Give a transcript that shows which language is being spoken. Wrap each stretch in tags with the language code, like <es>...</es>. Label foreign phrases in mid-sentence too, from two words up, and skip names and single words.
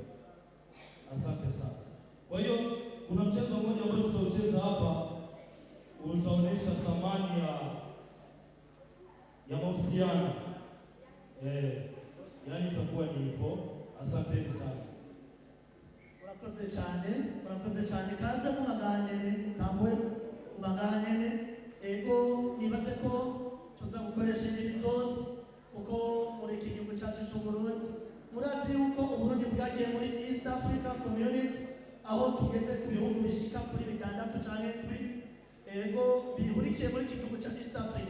<sw>Asante sana. Kwa hiyo kuna mchezo mmoja ambao tutaucheza hapa, utaonyesha thamani ya mahusiano. Yaani itakuwa ni hivyo. Asanteni sana.</sw> <rn>Murakoze cyane kaza kumaganyene Tambwe kumaganyene ego nibaze ko tuza gukoresha indimi zose kuko muri iki gihugu cyacu cy'u Burundi murazi yuko Uburundi bwagiye muri East Africa Community aho tugeze ku bihugu bishika kuri 6 cyane twi ego bihurikiye muri iki gihugu cya East Africa.</rn>